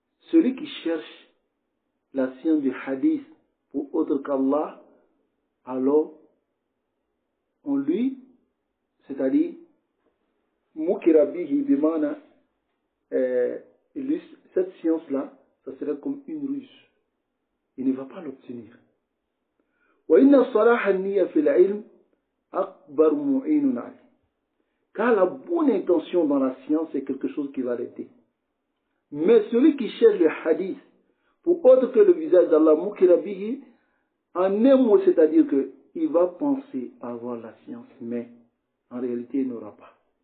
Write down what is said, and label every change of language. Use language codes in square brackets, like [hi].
[fr] Celui qui cherche la science du hadith pour autre qu'Allah, alors on lui, c'est-à-dire [ar] mukira bihi bimana, [fr] cette science-là, ça serait comme une ruse. Il ne va pas l'obtenir. [ar] وإن صلاح النية في العلم أكبر معين عليه. [fr] Car la bonne intention dans la science c'est quelque chose qui va l'aider. Mais celui qui cherche le hadith pour autre que le visage d'Allah [ar] mukira bihi, [fr] en un mot, c'est-à-dire qu'il va penser avoir la science, mais en réalité il n'aura pas.